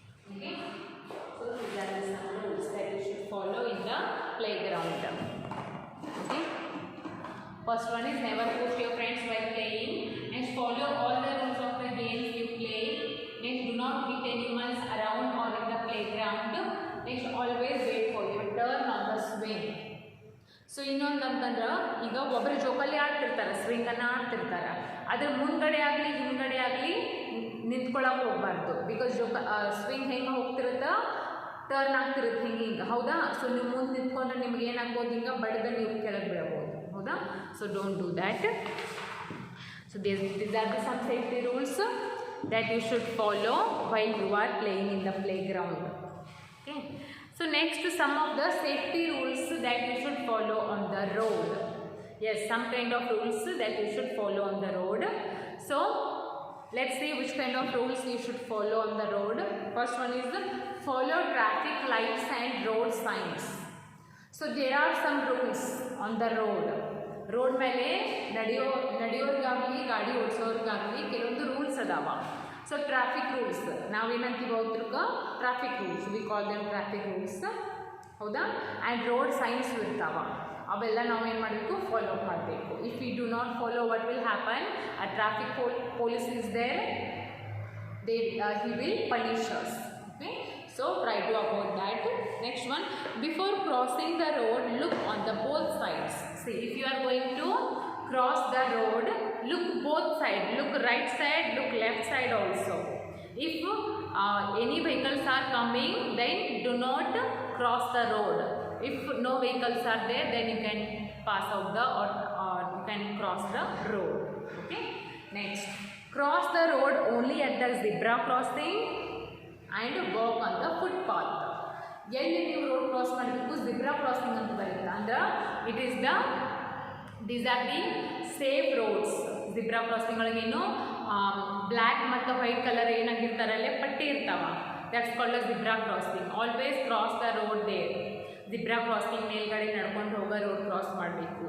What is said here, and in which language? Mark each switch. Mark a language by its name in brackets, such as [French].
[English] Okay, so these are the some rules that you should follow in the playground. Okay, first one is never push your friends while playing. Next, follow all the rules of the games you play. Next, do not hit animals around or in the playground. Next, always wait for your turn on the swing. [Kannada] So ಇನ್ನೊಂದು ಅಂತಂದ್ರೆ ಈಗ ಒಬ್ಬರು ಜೋಕಾಲಿ ಆಡ್ತಿರ್ತಾರೆ, ಸ್ವಿಂಗನ್ನು ಆಡ್ತಿರ್ತಾರೆ. ಅದ್ರ ಮುಂದ್ಗಡೆ ಆಗಲಿ ಹಿಂದ್ಗಡೆ ಆಗಲಿ ನಿಂತ್ಕೊಳ್ಳೋಕೆ ಹೋಗ್ಬಾರ್ದು. ಬಿಕಾಸ್ ಸ್ವಿಂಗ್ ಹೆಂಗೆ ಹೋಗ್ತಿರುತ್ತೋ ಟರ್ನ್ ಆಗ್ತಿರುತ್ತೆ ಹಿಂಗೆ ಹಿಂಗೆ, ಹೌದಾ? ಸೊ ನೀವು ಮುಂದೆ ನಿಂತ್ಕೊಂಡ್ರೆ ನಿಮ್ಗೆ ಏನಾಗ್ಬೋದು, ಹಿಂಗೆ ಬಡ್ದು ನೀವು ಕೆಳಗೆ ಬೀಳ್ಬೋದು, ಹೌದಾ? [English] So don't do that. So these are the some safety rules that you should follow while you are playing in the playground. Okay. So next, some of the safety rules that you should follow on the road. Yes, some kind of rules that you should follow on the road. So let's see which kind of rules you should follow on the road. First one is follow traffic lights and road signs. So there are some rules on the road. [Kannada] Road ಮೇಲೆ ನಡೆಯೋರಿಗಾಗಲಿ ಗಾಡಿ ಓಡಿಸೋರಿಗಾಗಲಿ ಕೆಲವೊಂದು rules ಅದಾವ. So traffic rules ನಾವೇನಂತೀವಿ ಅವ್ರಕ್ಕ traffic rules, [English] we call them traffic rules, [Kannada] ಹೌದಾ? And road science ಇರ್ತಾವ, ಅವೆಲ್ಲ ನಾವೇನು ಮಾಡಬೇಕು, follow ಮಾಡಬೇಕು. [English] If you do not follow, what will happen? A traffic police is there, he will punish us. Okay, so try to avoid that. Next one, before crossing the road, look on the both sides. See, if you are going to cross the road, look both sides, look right side, look left side also. If any vehicles are coming, then do not cross the road. If no vehicles are there, then you can pass out the or you can cross the road. Okay, next, cross the road only at the zebra crossing and walk on the footpath. [Kannada] ಎಲ್ಲಿ ನೀವು road cross ಮಾಡಬೇಕು, zebra crossing ಅಂತ ಬರುತ್ತೆ. ಅಂದ್ರೆ [English] It is these are the safe roads. [Kannada] Zebra crossing ಒಳಗೇನು black ಮತ್ತು white colour ಏನಾಗಿರ್ತಾರಲ್ಲೇ ಪಟ್ಟಿ ಇರ್ತಾವ, [English] That's called a zebra crossing. Always cross the road there. [Kannada] Zebra crossing ಮೇಲ್ಗಡೆ ನಡ್ಕೊಂಡು ಹೋಗೋ ರೋಡ್ ಕ್ರಾಸ್ ಮಾಡಬೇಕು.